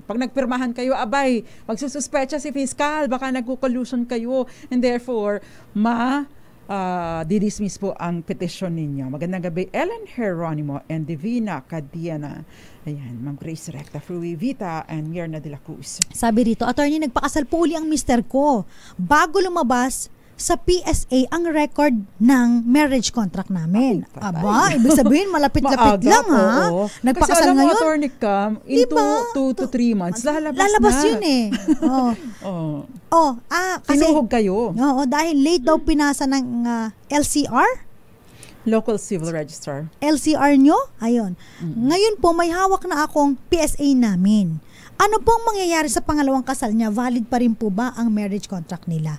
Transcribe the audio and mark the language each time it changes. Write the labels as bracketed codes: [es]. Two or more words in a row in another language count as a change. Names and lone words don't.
[tl] Pag nagpirmahan kayo, abay, magsususpecha si fiscal, baka nagko-collusion kayo, [en] and therefore, [tl] didismiss po ang petition ninyo. Magandang gabi, Ellen Geronimo and Divina Cadiana. Ayan, Ma'am Grace Recta, Frui Vita, and Myrna de la Cruz. Sabi rito, attorney, nagpakasal po uli ang mister ko. Bago lumabas sa PSA ang record ng [en] marriage contract [tl] namin. Ibig sabihin, malapit-lapit lang, ha? Nagpakasal kasi ngayon. Kasi Attorney Cam, [en] in 2 to 3 months, [tl] lalabas na. Yun eh. Kasi, tinuhog kayo. Dahil late daw pinasa ng LCR. Local Civil Registrar. LCR nyo? Ayun. Ngayon po, may hawak na akong PSA namin. Ano pong mangyayari sa pangalawang kasal niya? Valid pa rin po ba ang [en] marriage contract [tl] nila?